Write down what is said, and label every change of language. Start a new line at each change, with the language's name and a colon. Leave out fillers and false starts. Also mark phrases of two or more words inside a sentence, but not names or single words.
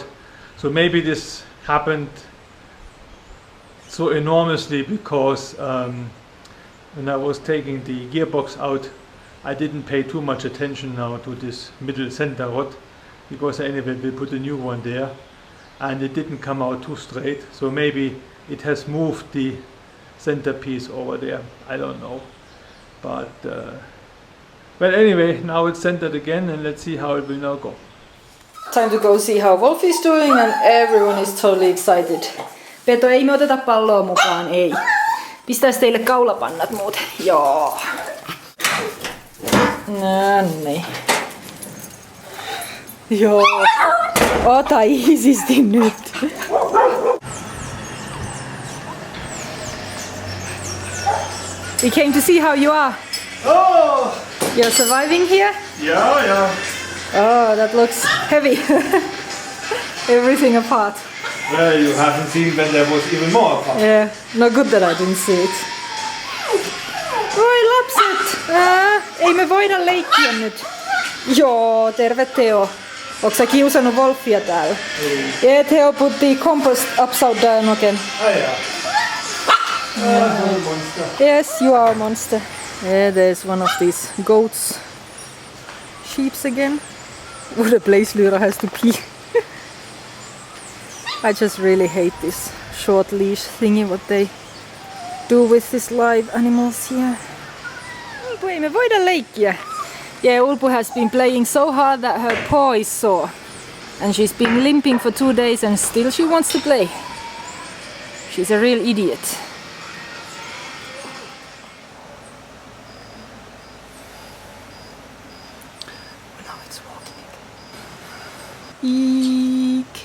English: So maybe this happened so enormously because when I was taking the gearbox out, I didn't pay too much attention now to this middle center rod, because anyway we put a new one there and it didn't come out too straight. So maybe it has moved the centerpiece over there. I don't know. But well, anyway, now it's centered again, and let's see how it will now go. Time to go see how Wolf is doing, and everyone is totally excited.
Finnish: Peto, ei me oteta palloa mukaan, ei. Pistäis teille kaulapannat muuten? Joo. Nonni. Joo. Ota iisisti nyt.
English: We came to see how you are. Oh! You're surviving here? Yeah, yeah. Oh, that looks heavy. Everything apart. Well, you haven't seen when there was even more apart. Yeah, no good that I didn't see it.
Finnish: Oi lapset! Ei me voida leikkiä nyt. Joo, terve Teo. Onko sä kiusannut Wolfia täällä?
English: Yeah, Teo put the compost upside down again. Monster. Yes, you are a monster. Yeah, there's one of these goats. Sheeps again. What a place Lyra has to pee. I just really hate this short leash thingy, what they do with these live animals here.
Finnish: Ulpu, ei me voida leikkiä.
English: Yeah, Ulpu has been playing so hard that her paw is sore. And she's been limping for 2 days and still she wants to play. She's a real idiot. Now it's walking again. Eek.